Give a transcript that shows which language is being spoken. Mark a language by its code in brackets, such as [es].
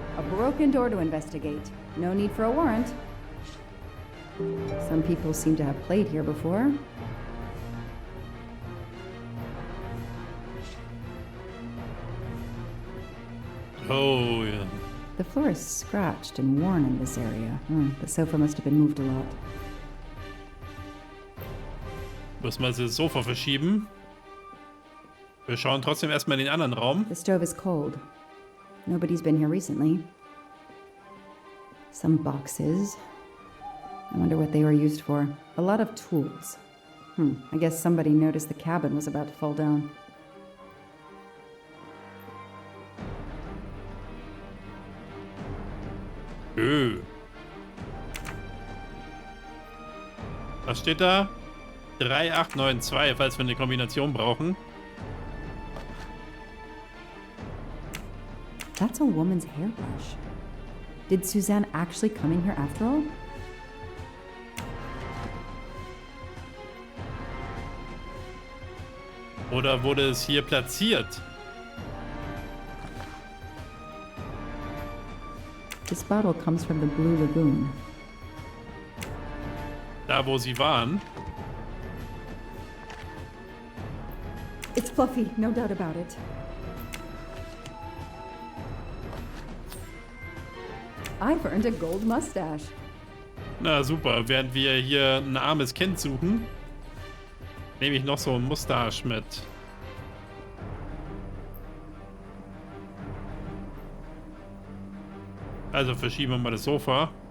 [en] A broken door to investigate. No need for a warrant. Some people seem to have played here before. [de] Oh, ja. [en] The floor is scratched and worn in this area. The sofa must have been moved a lot. [de] Muss man das Sofa verschieben. Wir schauen trotzdem erstmal in den anderen Raum. [en] The stove is cold. Nobody's been here recently. Some boxes. I wonder what they were used for. A lot of tools. I guess somebody noticed the cabin was about to fall down. [de] Was steht da? 3892, falls wir eine Kombination brauchen. [en] That's a woman's hairbrush. Did Suzanne actually come in here after all? [de] Oder wurde es hier platziert? [en] This bottle comes from the Blue Lagoon. [de] Da, wo sie waren. [en] It's Fluffy, no doubt about it. I've earned a gold mustache. [de] Na super, während wir hier ein armes Kind suchen, nehme ich noch so ein Mustache mit. Also verschieben wir mal das Sofa.